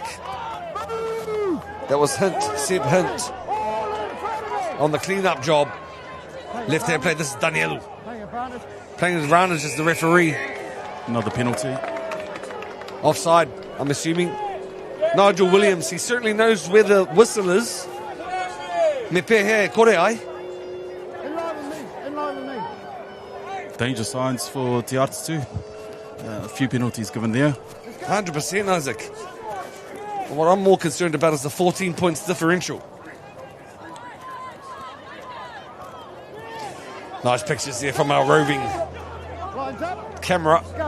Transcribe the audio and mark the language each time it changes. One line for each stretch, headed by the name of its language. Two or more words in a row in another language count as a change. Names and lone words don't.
English: That was Hint. Seb Hint. On the clean up job. Left hand play. This is Danielu. Playing advantage as the referee. Another penalty. Offside, I'm assuming. Nigel Williams, he certainly knows where the whistle is.
Māori: Me pehe kore ai.
English: Danger signs for Te Atatū. A few penalties given there. 100%, Isaac. What I'm more concerned about is the 14 points differential. Nice pictures there from our roving camera.